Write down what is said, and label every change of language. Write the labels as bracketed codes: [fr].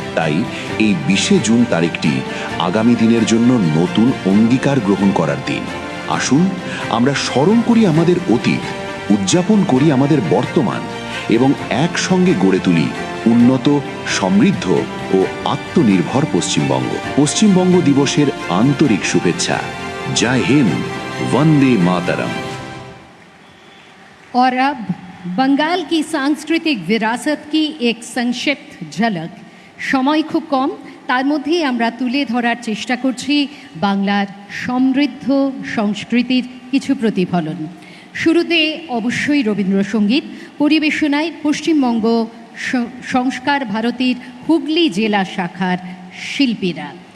[bn] তাই এই 20 জুন তারিখটি আগামী দিনের জন্য নতুন অঙ্গীকার গ্রহণ করার দিন। আসুন আমরা স্মরণ করি আমাদের অতীত, উদযাপন করি আমাদের বর্তমান এবং একসঙ্গে গড়ে তুলি উন্নত, সমৃদ্ধ ও আত্মনির্ভর পশ্চিমবঙ্গ। পশ্চিমবঙ্গ দিবসের আন্তরিক শুভেচ্ছা। জয় হিন্দ, [hi] वंदे मातरम। और अब बंगाल की सांस्कृतिक विरासत की एक संक्षिप्त झलक। समय खूब कम, [bn] তার মধ্যেই আমরা তুলে ধরার চেষ্টা করছি বাংলার সমৃদ্ধ সংস্কৃতির কিছু প্রতিফলন। শুরুতে অবশ্যই রবীন্দ্রসঙ্গীত, পরিবেশনায় পশ্চিমবঙ্গ সংস্কার ভারতীর হুগলি জেলা শাখার শিল্পীরা।